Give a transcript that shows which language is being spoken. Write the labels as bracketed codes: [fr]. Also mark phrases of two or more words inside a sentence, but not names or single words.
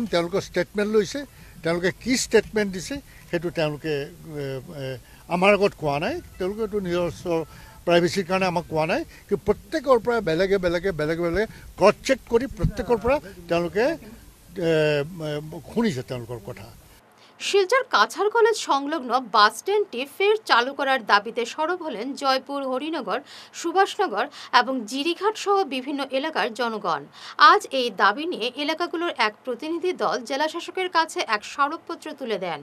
[as] তেওঁলোকৰ ষ্টেটমেণ্ট লৈছে, তেওঁলোকে কি ষ্টেটমেণ্ট দিছে সেইটো তেওঁলোকে আমাৰ আগত কোৱা নাই। তেওঁলোকেতো নিজস্ব প্ৰাইভেচিৰ কাৰণে আমাক কোৱা নাই, কিন্তু প্ৰত্যেকৰ পৰা বেলেগে [en] cross check [as] কৰি প্ৰত্যেকৰ পৰা তেওঁলোকে শুনিছে তেওঁলোকৰ কথা। [bn] শিলচর কাছাড় কলেজ সংলগ্ন বাস স্ট্যান্ডটি ফের চালু করার দাবিতে সরব হলেন জয়পুর, হরিনগর, সুভাষনগর এবং জিরিঘাট সহ বিভিন্ন এলাকার জনগণ। আজ এই দাবি নিয়ে এলাকাগুলোর এক প্রতিনিধি দল জেলাশাসকের কাছে এক স্মারকপত্র তুলে দেন।